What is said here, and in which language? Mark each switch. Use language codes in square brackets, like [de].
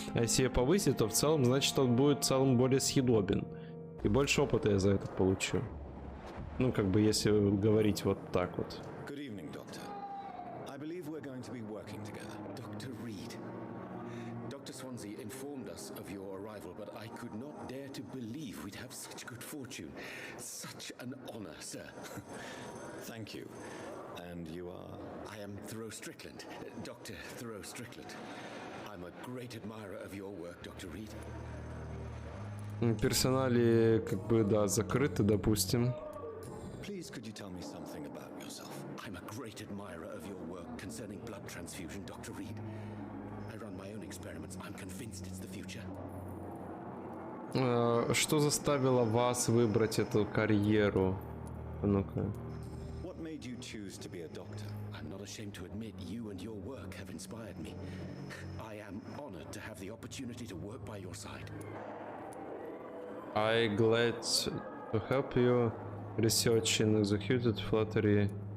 [ru] А если ее повысить, то в целом, значит, он будет в целом более съедобен. И больше опыта я за это получу. Ну, как бы, если говорить вот так вот. [en] Good evening, Doctor. I believe we're going to be working together. Dr. Reed. Dr. Swansea informed us of your arrival, but I could not dare to believe we'd have such good fortune. Such an honor, sir. Thank you. And you are? I am Thoreau Strickland, Dr. Thoreau Strickland. I'm a great admirer of your work, Dr. Reed. [ru] Персонали, как бы, да, закрыты, допустим. [en] Please, could you tell me something about yourself? I'm a great admirer of your work concerning blood transfusion, Dr. Reed. I run my own experiments. I'm convinced it's the future. [ru] Что заставило вас выбрать эту карьеру? Ну-ка. [en] What made you choose to be a doctor? I'm not ashamed to admit you and your work have inspired me. I am honored to have the opportunity to work by your side. I'm glad to help you research and executed flattery.